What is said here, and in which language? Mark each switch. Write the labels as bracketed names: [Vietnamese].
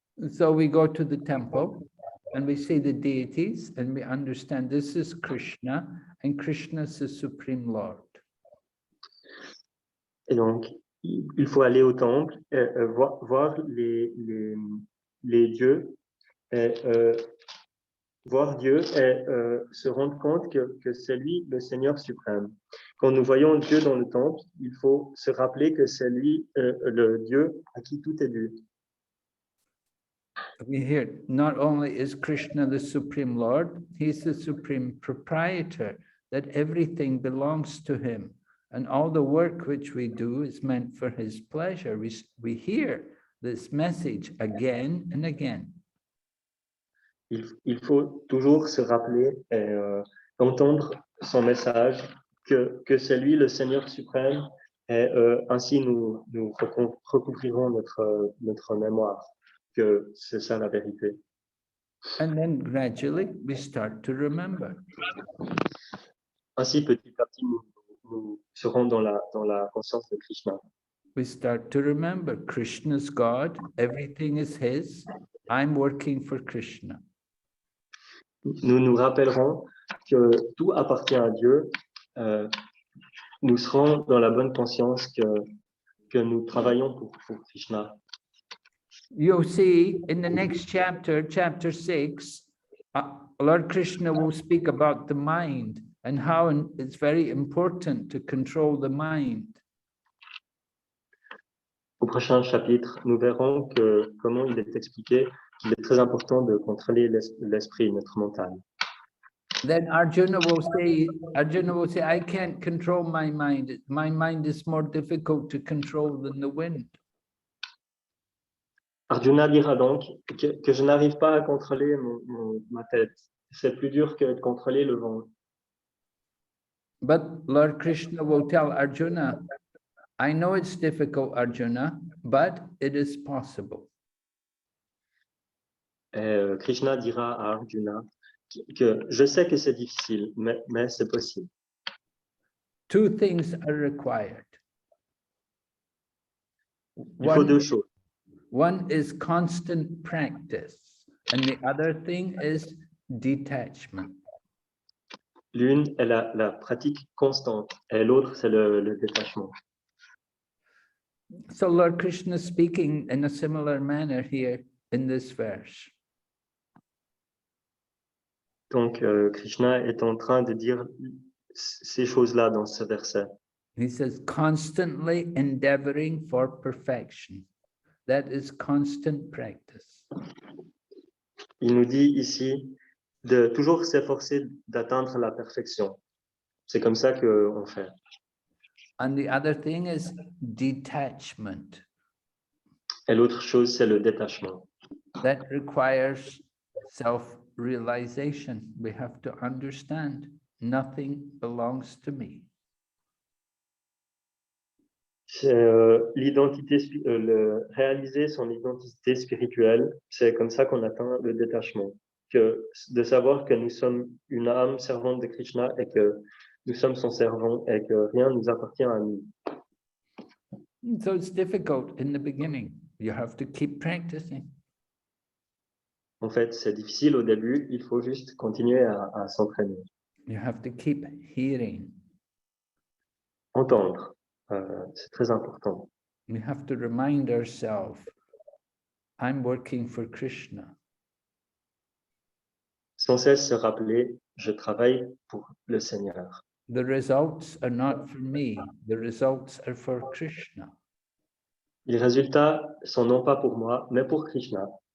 [English] So we go to the temple and we see the deities and we understand this is Krishna and Krishna is the Supreme Lord. [French] Et donc, il faut aller au temple, voir les dieux, et, voir Dieu et se rendre compte que c'est lui le Seigneur suprême. Quand nous voyons Dieu dans le temple, il faut se rappeler que c'est lui le Dieu à qui tout est dû. [English] We hear not only is Krishna the Supreme Lord, he's the Supreme Proprietor, that everything belongs to him. And all the work which we do is meant for his pleasure. We hear this message again and again. [French] Il faut toujours se rappeler et entendre son message, que c'est lui le Seigneur suprême, et ainsi nous recouvrirons notre mémoire, que c'est ça la vérité. [English] And then gradually we start to remember. [French] Ainsi, petit à petit, nous serons dans la conscience de Krishna. [English] We start to remember Krishna's God, everything is his, I'm working for Krishna. [French] Nous nous rappellerons que tout appartient à Dieu. Nous serons dans la bonne conscience que nous travaillons pour Krishna. [English] You'll see in the next chapter, chapter 6, Lord Krishna will speak about the mind and how it's very important to control the mind. [French] Au prochain chapitre, nous verrons comment il est expliqué qu'il est très important de contrôler l'esprit, notre mental. [English] Then Arjuna will say, I can't control my mind. My mind is more difficult to control than the wind. [French] Arjuna dira donc que je n'arrive pas à contrôler ma tête. C'est plus dur que de contrôler le vent. [English] But Lord Krishna will tell Arjuna, I know it's difficult, Arjuna, but it is possible. [French] Et Krishna dira à Arjuna que je sais que c'est difficile, mais c'est possible. [English] Two things are required. [French] Il faut deux choses. [English] One is constant practice, and the other thing is detachment. [French] L'une est la pratique constante, et l'autre, c'est le détachement. [English] So Lord Krishna is speaking in a similar manner here in this verse. [French] Donc, Krishna est en train de dire ces choses-là dans ce verset. [English] He says, constantly endeavoring for perfection. That is constant practice. [French] Il nous dit ici de toujours s'efforcer d'atteindre la perfection. C'est comme ça qu'on fait. [English] And the other thing is detachment. [French] Et l'autre chose, c'est le détachement. [English] That requires self-realization. We have to understand nothing belongs to me. [French] C'est réaliser son identité spirituelle, c'est comme ça qu'on atteint le détachement. De savoir que nous sommes une âme servante de Krishna et que nous sommes son servant et que rien ne nous appartient à nous. [English] So it's difficult in the beginning. You have to keep practicing. [French] En fait, c'est difficile au début, il faut juste continuer à s'entraîner. [English] You have to keep hearing. [French] Entendre, c'est très important. [English] We have to remind ourselves, I'm working for Krishna. [French] Sans cesse se rappeler, je travaille pour le Seigneur. [English] The results are not for me. The results are for Krishna. [French] Les résultats sont non pas pour moi, mais pour Krishna.